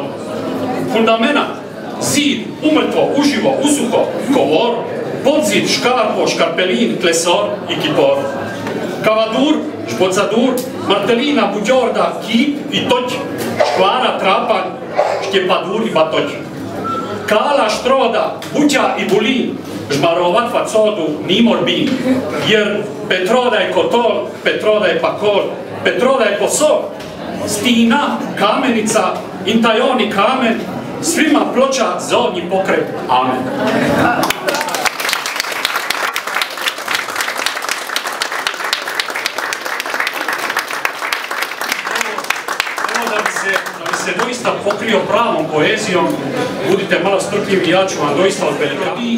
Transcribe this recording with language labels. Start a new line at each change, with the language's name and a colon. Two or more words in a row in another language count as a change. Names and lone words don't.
Croatian: Fundamena, Zid, umrtvo, uživo, usuho, Kovor, podzid, Škarpo, Škarpelin, Klesor i Kipor. Kavadur, Špocadur, Martelina, Buđorda, Kip i Toć, Škvara, Trapanj, Štjepadur i Batoć. Kala, Štroda, Buća i Bulin, Žmarovat, Facodu, Nimor, Bin, jer Petroda je Kotol, Petroda je Pakol, Petroda je Posol, Stina, Kamenica, Intajoni kamen, svima Ploča, zovnji pokrep, amen. Da bi se doista pokrio pravom poezijom, budite malo strpljivi, ja ću vam doista odvelikati.